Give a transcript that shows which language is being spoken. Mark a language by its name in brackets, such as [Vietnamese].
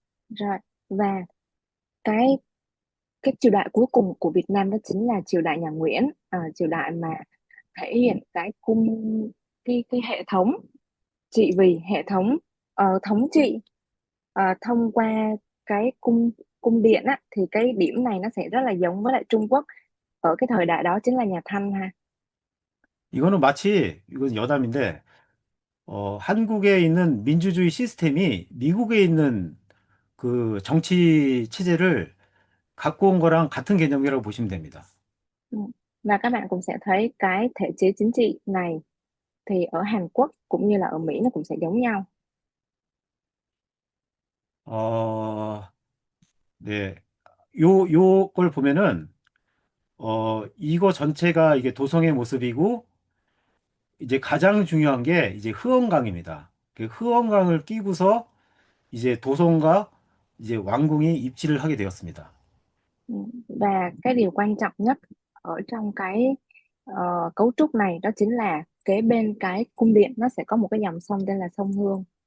[Vietnamese] Rồi, và cái cái triều đại cuối cùng của Việt Nam đó chính là triều đại nhà Nguyễn, triều đại mà thể hiện cái cái hệ thống trị vì, hệ thống thống trị thông qua cái cung cung điện á, thì cái điểm này nó sẽ rất là giống với lại Trung Quốc ở cái thời đại đó, chính là nhà Thanh ha. [Korean] 이거는 마치 이건 여담인데 한국에 있는 민주주의 시스템이 미국에 있는 그 정치 체제를 갖고 온 거랑 같은 개념이라고 보시면 됩니다. Ừ. [Vietnamese] Và các bạn cũng sẽ thấy cái thể chế chính trị này thì ở Hàn Quốc cũng như là ở Mỹ nó cũng sẽ giống nhau. 어, 네. [Korean] 요걸 보면은, 이거 전체가 이게 도성의 모습이고, 이제 가장 중요한 게 이제 흐엉강입니다. 그 흐엉강을 끼고서 이제 도성과 이제 왕궁이 입지를 하게 되었습니다. Ừ. [Vietnamese] Và cái điều quan trọng nhất ở trong cái cấu trúc này đó chính là kế bên cái cung điện nó sẽ có một cái dòng sông tên là sông Hương.